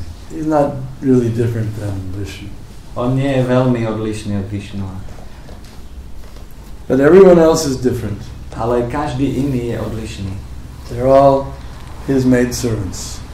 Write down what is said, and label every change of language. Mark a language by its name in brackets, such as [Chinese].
[English] He's not really different than Vishnu. [Slovak] On nie je veľmi odlišný od Vishnu. [English] But everyone else is different. [Slovak] Ale každý iný je odlišný. [English] They're all his maid servants.